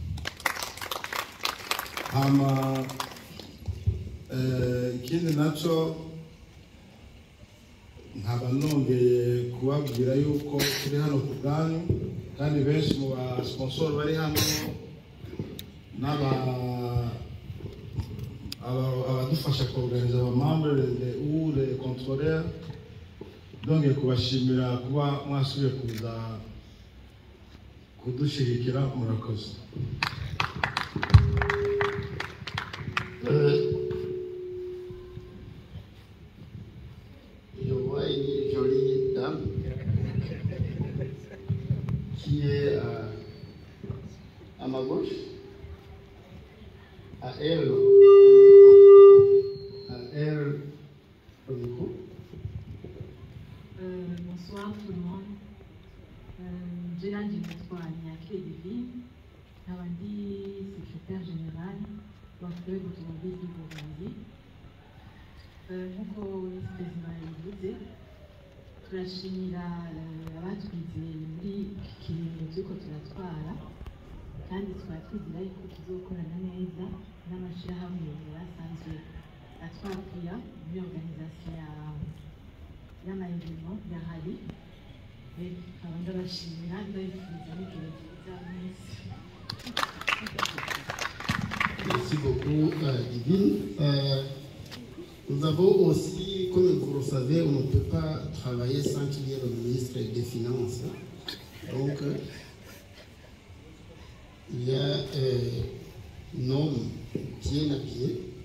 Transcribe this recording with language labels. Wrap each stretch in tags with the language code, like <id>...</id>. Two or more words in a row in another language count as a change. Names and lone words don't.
<rn>Ikindi nacyo nkaba nongeye kubabwira yuko turi hano ku bwanyu kandi benshi mu ba sponsor bari hano abadufasha kuorganiza abamambre</rn> <fr>ou les contrôleurs,</fr> <rn>donc kubashimira kuba mwasubiye kuza kudushigikira. Murakoze.</rn> <fr>Je vois une jolie dame qui est à ma gauche, à elle au micro. Bonsoir tout le monde. Je suis Niakile Divine, secrétaire général de l'automobile du Burundi.</fr> <rn>Nk'uko perezida yabivuze turashimira abatwizeye muri iki kiringo cy'uko turatwara kandi tukaba twizera yuko tuzokorana neza n'amashyirahamwe yarasanzwe atwakira muri organisation y'amayevénement ya hari. Nkaba ndabashimira ndabifuriza n'igihe cyiza mwese.</rn> <fr>Merci beaucoup, Divine. Nous avons aussi, comme vous le savez, on ne peut pas travailler sans qu'il y ait le ministre des Finances. Donc, il y a un homme bien habillé.</fr>